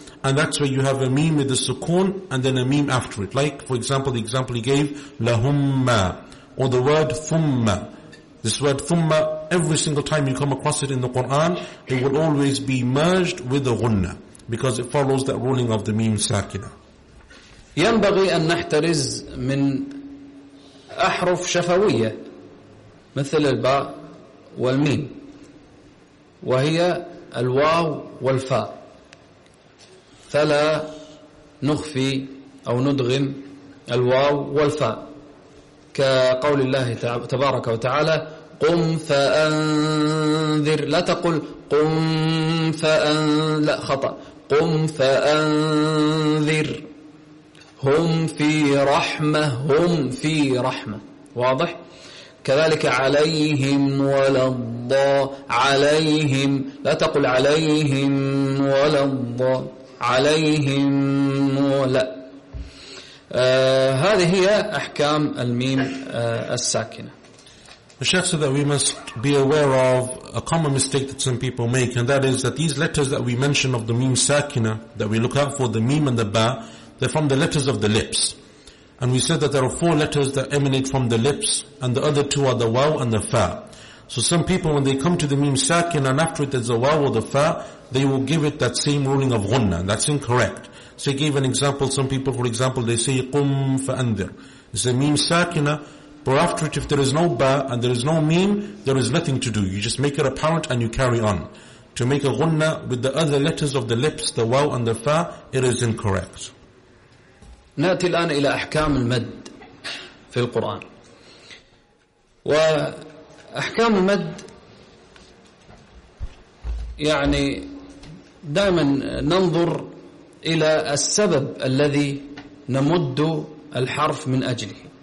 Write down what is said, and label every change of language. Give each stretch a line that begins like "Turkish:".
English: And that's where you have a ميم with the سكون and then a ميم after it. Like, for example, the example he gave, لهم, or the word ثم. This word ثم, every single time you come across it in the Quran, it will always be merged with the غنّة, because it follows that ruling of the ميم ساكنة.
Arabic: ينبغي أن نحترز من أحرف شفوية مثل الباء والميم، وهي الواو والفاء، فلا نخفي أو ندغم الواو والفاء، كقول الله تبارك وتعالى: قم فأنذر. لا تقل قم فأن، لا، خطأ. قم فأنذر، هم في رحمة، هم في رحمة. واضح؟ كذلك عليهم ولا الضاء، عليهم، لا تقل عليهم ولا الضاء، عليهم ولا. هذه هي أحكام الميم الساكنة.
English: The Sheikh said that we must be aware of a common mistake that some people make, and that is that these letters that we mention of the meem sakina, that we look out for, the meem and the ba, they're from the letters of the lips. And we said that there are four letters that emanate from the lips, and the other two are the waw and the fa. So some people, when they come to the meem sakina and after it there's a waw or the fa, they will give it that same ruling of ghunna, and that's incorrect. So he gave an example. Some people, for example, they say
Arabic: qum fa'andir.
English: It's a meem sakina. For after it, if there is no ba and there is no meem, there is nothing to do. You just make it apparent and you carry on. to make a ghunna with the other letters of the lips, the waw and the fa, it is incorrect.
Arabic: نأتي الآن إلى أحكام المد في القرآن. وأحكام المد يعني دائما ننظر إلى السبب الذي نمد الحرف من أجله.